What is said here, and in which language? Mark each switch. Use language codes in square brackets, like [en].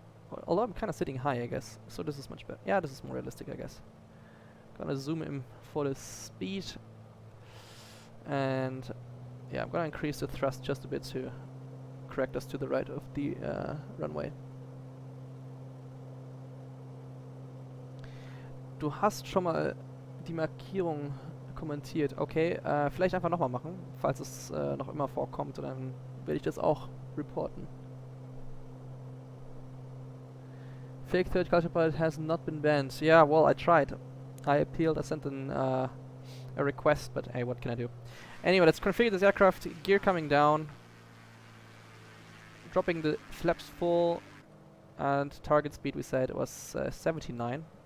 [en] Well, although I'm kind of sitting high, I guess. So this is much better. Yeah, this is more realistic, I guess. Gonna zoom in for the speed. And yeah, I'm gonna increase the thrust just a bit to correct us to the right of the runway. [de] Du hast schon mal die Markierung kommentiert. Okay, vielleicht einfach nochmal machen, falls es noch immer vorkommt, und dann werde ich das auch reporten. [en] Fake Thirdculturepilot has not been banned. Yeah, well, I tried. I appealed, I sent a request, but hey, what can I do? Anyway, let's configure this aircraft. Gear coming down. Dropping the flaps full. And target speed, we said, was 79.